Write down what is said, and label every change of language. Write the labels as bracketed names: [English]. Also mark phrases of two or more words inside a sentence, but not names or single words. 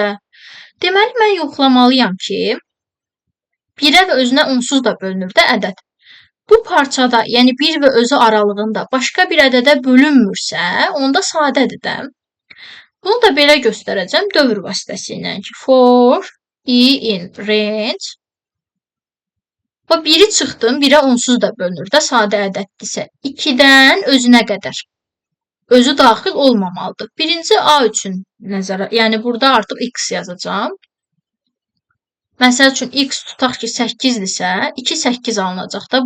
[Azerbaijani] Deməli, mən yoxlamalıyam ki, 1-ə və özünə onsuz da bölünür də ədəd. Bu parçada, yəni 1 və özü aralığında başqa bir ədədə bölünmürsə, onda sadədir də. Bunu da belə göstərəcəm dövr vasitəsilə ki, [English] for i in range. [Azerbaijani] Və 1-i çıxdım, 1-ə onsuz da bölünür də sadə ədəddirsə. 2-dən özünə qədər. Özü daxil olmamalıdır. Birinci A üçün nəzərə, yəni burada artıq x yazacağam. Məsəl üçün x tutaq ki 8-dirsə, 2 8 alınacaq da.